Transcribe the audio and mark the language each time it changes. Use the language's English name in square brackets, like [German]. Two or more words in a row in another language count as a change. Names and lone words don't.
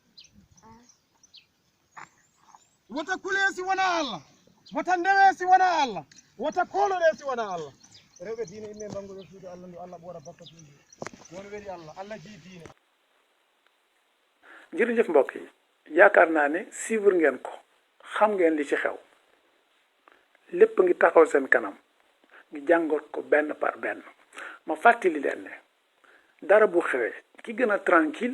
[Fula] wata kulesi wana Allah wata ndewesi wana Allah wata kolodesi wana Allah rewbe diine imme bango do suudu Allah ndu Allah bo wara bakkatuji won weli Allah ji diine [Wolof] jërëjëf mbokk yi yaakaar naa ne suivre ngeen ko xam ngeen li ci xew lépp ngi taxaw seen kanam ngi jàngoot ko benn par benn ma fàttali leen ne dara bu xewee ki gën a tranquille